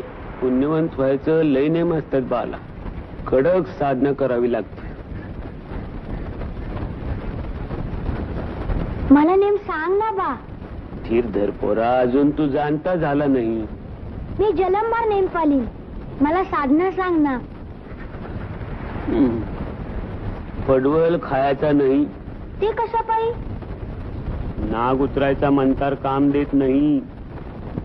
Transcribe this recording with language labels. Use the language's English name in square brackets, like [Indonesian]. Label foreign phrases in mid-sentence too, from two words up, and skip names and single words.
[Marathi] पुण्यवंत व्हायचं लय नेम असतात बाला. कडक साधना करावी लागते. मला नेम सांग ना बा. धीर धर पोरा. अजून तू जाणता झाला नाही. मी जलमभर नेम पालीन. मला साधना सांग ना. पडवल खायचा नाही. ते कसं पाई. नाग उतरायचा मंतार काम देत नाही.